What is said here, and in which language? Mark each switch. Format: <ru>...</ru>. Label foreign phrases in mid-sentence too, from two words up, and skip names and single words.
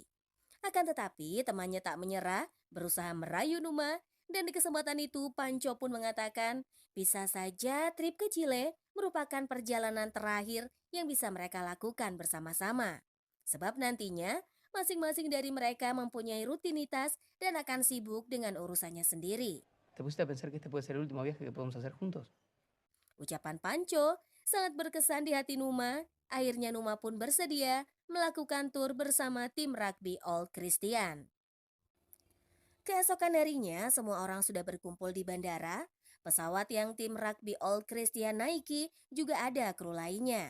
<id>Akan tetapi, temannya tak menyerah, berusaha merayu Numa, dan di kesempatan itu Panco pun mengatakan, bisa saja trip ke Chile merupakan perjalanan terakhir yang bisa mereka lakukan bersama-sama. Sebab nantinya, masing-masing dari mereka mempunyai rutinitas dan akan sibuk dengan urusannya sendiri.</id> <es>¿Te pusiste a pensar que este puede ser el último viaje que podemos hacer juntos?</es> <id>Ucapan Panco sangat berkesan di hati Numa. Akhirnya Numa pun bersedia melakukan tur bersama tim rugby Old Christian. Keesokan harinya, semua orang sudah berkumpul di bandara. Pesawat yang tim rugby Old Christian naiki juga ada kru lainnya.</id>